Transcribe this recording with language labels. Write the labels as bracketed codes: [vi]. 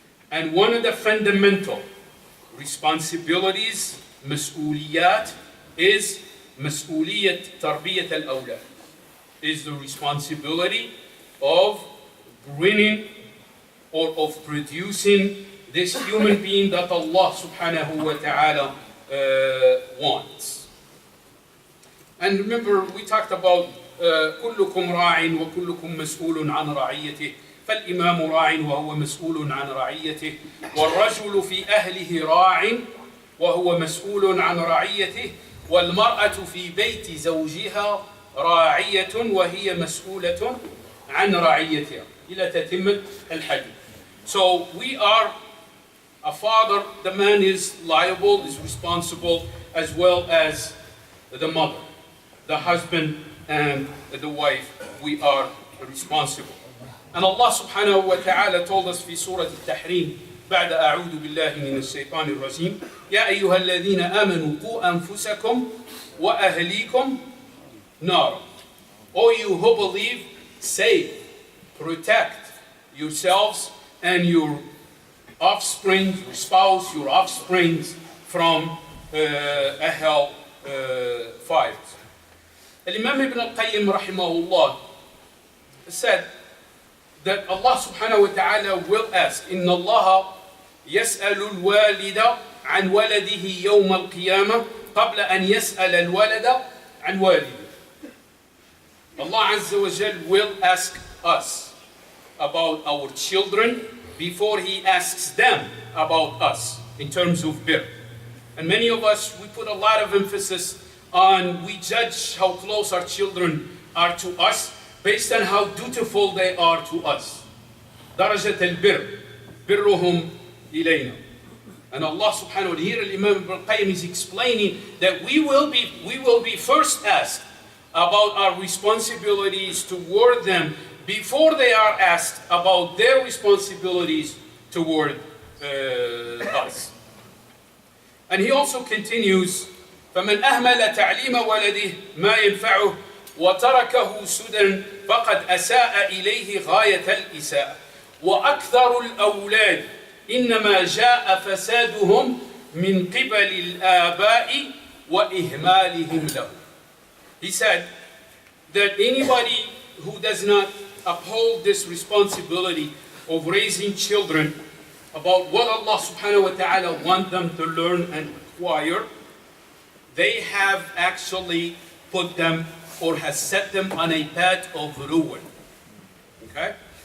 [en] And one of the fundamental responsibilities, mas'uliyat, is [ar] mas'uliyat tarbiyat al-awlad, [en] is the responsibility of bringing or of producing this human being that Allah subhanahu wa ta'ala wants. And remember, we talked about [ar] كلكم راع وكلكم مسؤول عن رعيته فالإمام راع وهو مسؤول عن رعيته والرجل في أهله راع وهو مسؤول عن رعيته والمرأة في بيت زوجها راعية وهي مسؤولة عن رعيتها إلى تتمة الحديث. [en] So we are a father, the man is liable, is responsible, as well as the mother, the husband and the wife, we are responsible. And Allah subhanahu wa ta'ala told us [ar] في سورة التحريم بعد أعوذ بالله من الشيطان الرجيم يا أيها الذين آمنوا قوا أنفسكم وأهليكم نارا. [en] O you who believe, save, protect yourselves and your offspring, your spouse, your offspring from a hell fire. Al-Imam Ibn al-Qayyim rahimahullah said that Allah subhanahu wa ta'ala will ask, [ar] إِنَّ اللَّهَ يَسْأَلُ الْوَالِدَ عَنْ وَلَدِهِ يَوْمَ الْقِيَامَةِ قَبْلَ أَنْ يَسْأَلَ الْوَلَدَ عَنْ وَالِدِهِ. [en] Allah Azza wa Jal will ask us about our children before He asks them about us in terms of birth. And many of us, we put a lot of emphasis on, we judge how close our children are to us based on how dutiful they are to us. [ar] درجة البر برهم إلينا. [en] And Allah subhanahu wa ta'ala, here Imam Ibn al-Qayyim is explaining that we will be first asked about our responsibilities toward them before they are asked about their responsibilities toward us. And he also continues, [ar] فَمَنْ أَهْمَلَ تَعْلِيمَ وَلَدِهِ مَا يَنْفَعُهُ وَتَرَكَهُ سُدًى فَقَدْ أَسَاءَ إِلَيْهِ غَايَةَ الْإِسَاءَةِ وَأَكْثَرُ الْأَوْلَادِ إِنَّمَا جَاءَ فَسَادُهُمْ مِنْ قِبَلِ الْآبَاءِ وَإِهْمَالِهِمْ لَهُ. [en] He said that anybody who does not uphold this responsibility of raising children about what Allah subhanahu wa ta'ala wants them to learn and acquire, they have actually put them or has set them on a path of ruin. Okay?